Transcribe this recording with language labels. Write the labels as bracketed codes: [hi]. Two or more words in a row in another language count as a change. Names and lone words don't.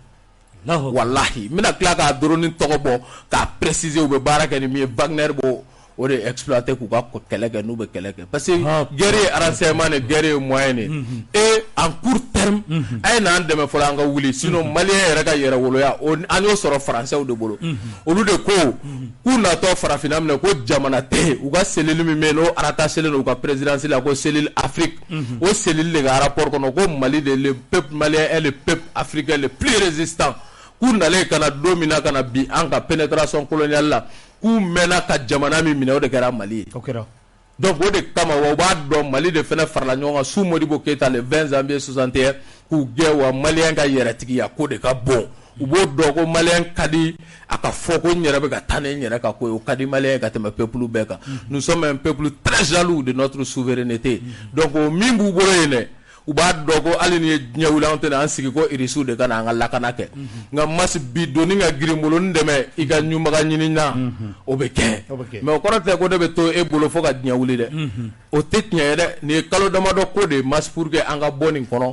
[bm] walahi n bɛna tila k'a dɔrɔni tɔgɔ bɔ k'a préciser u bɛ baara kɛ ni min ye Wagner b'o o de exploiter k'u ka kɛlɛ kɛ n'u bɛ kɛlɛ kɛ [fr] parce que guerre [bm] ye [fr] renseignement de guerre [bm] ye [fr] moyen de et en court terme [bm] a ye n'an dɛmɛ fɔlɔ an ka wuli sinon maliyɛn yɛrɛ ka yɛrɛwoloya an y'o sɔrɔ faransɛw de bolo olu de ko k'u natɔ farafinna minɛ ko jamana tɛ u ka cellule min bɛ yen n'o rattachelen don u ka présidence la ko cellule Afrique o cellule de ka rapport kɔnɔ ko Mali de [fr] le peuple malien est le peuple africain le plus résistant [bm] k'u nalen ka na don min na ka na bi an ka [fr] pénétration coloniale [bm] la k'u mɛnna ka jamana min minɛ o de kɛra Mali ye donc o de kama wa u b'a dɔn Mali de fɛnɛ farala ɲɔgɔn kan [fr] sous Modibo Keïta le 20 janvier 61 [bm] k'u gɛn wa maliyɛn ka yɛrɛtigiya ko de ka bon u b'o dɔn ko maliyɛn ka di a ka fɔ ko n yɛrɛ bɛ ka taa ni n yɛrɛ ka ko ye o ka di maliyɛn ka tɛmɛ peuple bɛɛ kan [fr] nous sommes un peuple très jaloux de notre souveraineté [bm] donc o min b'u bolo yen dɛ u b'a dɔn ko hali ni ye diɲɛ wuli an tɛna an sigi ko Irisiw de ka na an ka lakana kɛ nka masi bi doni ka girin bolo ni dɛmɛ I ka ɲumaga ɲini na o bɛ kɛ mais o kɔrɔ tɛ ko ne bɛ to e bolo fo ka diɲɛ wuli dɛ o tɛ tiɲɛ ye dɛ nin ye kalo damadɔ ko de masi [fr] pour que [bm] an ka bɔ nin kɔnɔ